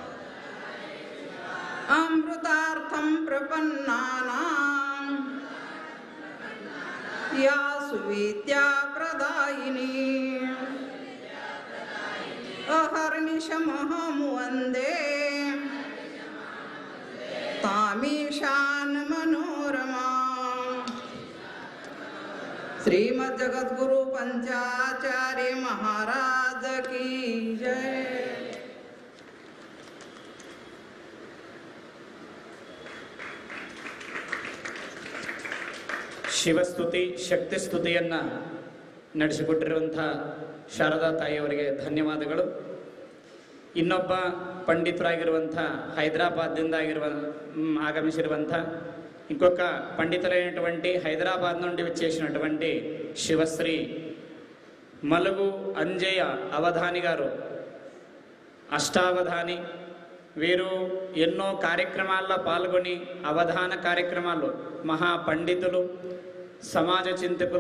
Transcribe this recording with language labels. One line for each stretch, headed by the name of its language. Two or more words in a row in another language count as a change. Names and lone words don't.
Sanskrit: अमृतार्थं प्रपन्नानां या सुविद्याप्रदायिनी अहर्निशमहं वन्दे तामीशान मनोरमा
Hindi: श्रीमद्जगद्गुरु पंचाचार्य महाराज की जय।
Kannada: ಶಿವಸ್ತುತಿ ಶಕ್ತಿ ಸ್ತುತಿಯನ್ನು ನಡೆಸಿಕೊಟ್ಟಿರುವಂಥ ಶಾರದಾ ತಾಯಿಯವರಿಗೆ ಧನ್ಯವಾದಗಳು. ಇನ್ನೊಬ್ಬ ಪಂಡಿತರಾಗಿರುವಂಥ ಹೈದರಾಬಾದ್ದಿಂದ ಆಗಮಿಸಿರುವಂಥ
Telugu: ఇంకొక పండితులైనటువంటి హైదరాబాద్ నుండి వచ్చేసినటువంటి శివశ్రీ మలుగు అంజయ్య అవధాని గారు, అష్టావధాని. వీరు ఎన్నో కార్యక్రమాల్లో పాల్గొని అవధాన కార్యక్రమాలు, మహా పండితులు, సమాజ చింతకులు.